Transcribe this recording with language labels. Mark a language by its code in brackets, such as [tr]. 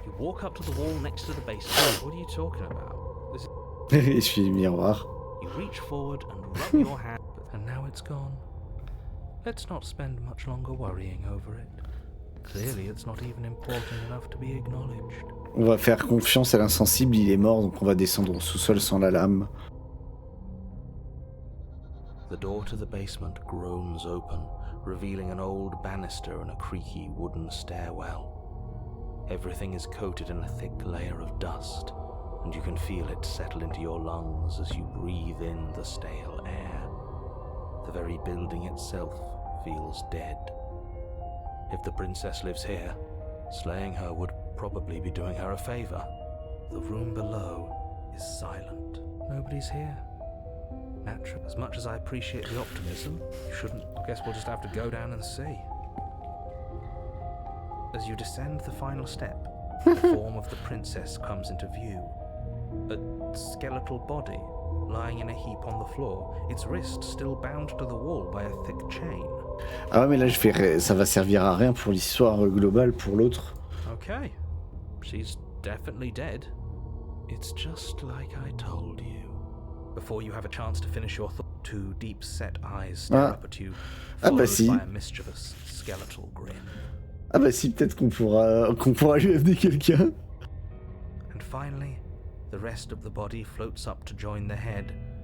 [en] You walk up to the wall next to the basement. What are you talking about? [fr] Essuie le miroir. [en] You reach forward and rub your hand, and now it's gone. Let's not spend much longer worrying over it. Clearly, it's not even important enough to be acknowledged. [fr] On va faire confiance à l'insensible, il est mort, donc on va descendre au sous-sol sans la lame. [en] The door to the basement groans open, revealing an old banister and a creaky wooden stairwell. Everything is coated in a thick layer of dust, and you can feel it settle into your lungs as you breathe in the stale air. The very building itself feels dead. If the princess lives here, slaying her would probably be doing her a favor. The room below is silent. Nobody's here. Naturally, as much as I appreciate the optimism, you shouldn't. I guess we'll just have to go down and see. As you descend the final step, the form of the princess comes into view. A skeletal body lying in a heap on the floor, its wrist still bound to the wall by a thick chain. [fr] Ah ouais, mais là ça va servir à rien pour l'histoire globale pour l'autre. [en] Okay, she's definitely dead. It's just like I told you. Before you have a chance to finish your thought, two deep-set eyes stare up at you, followed by a mischievous skeletal grin. [fr] Ah bah si, peut-être qu'on pourra lui amener quelqu'un. [en] And finally, the rest of the body floats up to join the head.